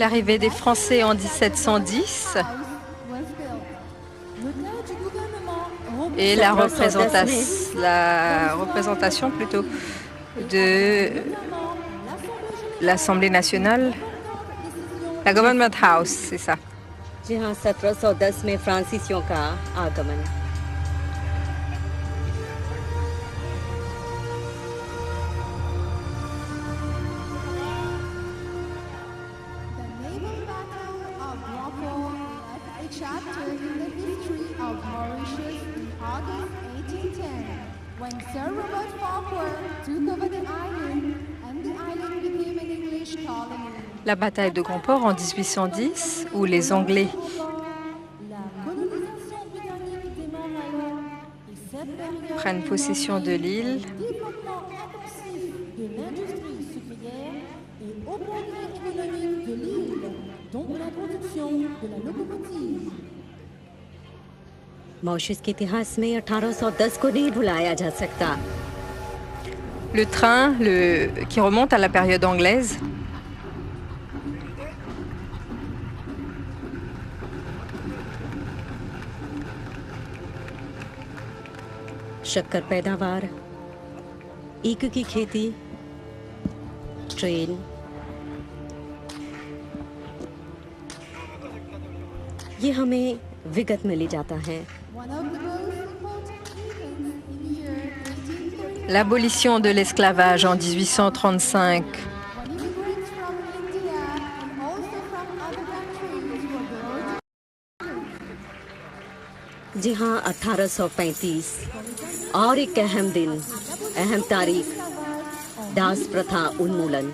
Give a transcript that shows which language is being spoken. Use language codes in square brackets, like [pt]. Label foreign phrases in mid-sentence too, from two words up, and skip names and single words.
[fr] L'arrivée des Français en 1710 [en] house was built. [fr] L'hôtel du gouvernement et la représentation plutôt de l'Assemblée nationale, la Government House, c'est ça. [hi] जी हाँ 1710 में फ्रांसीसियों का आगमन [en] The naval battle of Guapo left a chapter in the history of Mauritius in August 1810, when Sir Robert Farquhar took over the island and the island became an English colony. [fr] La bataille de Grand-Port en 1810, où les Anglais La colonisation britannique démarre alors et cette période prennent possession de l'île. développement intensif de l'industrie sucrière et au progrès économique de l'île, donc l'introduction de la locomotive. [hi] मॉरिशस के इतिहास में 1810 को नहीं भुलाया जा सकता [fr] Le train qui remonte à la période anglaise. [hi] शक्कर पैदावार ईख की खेती ट्रेन ये हमें विगत में ले जाता है [en] One of the most important events in the year 1835, [fr] L'abolition de l'esclavage en 1835. [en] when immigrants from India and also from other countries were brought [hi] जी हाँ 1835 और एक अहम दिन अहम तारीख दास प्रथा उन्मूलन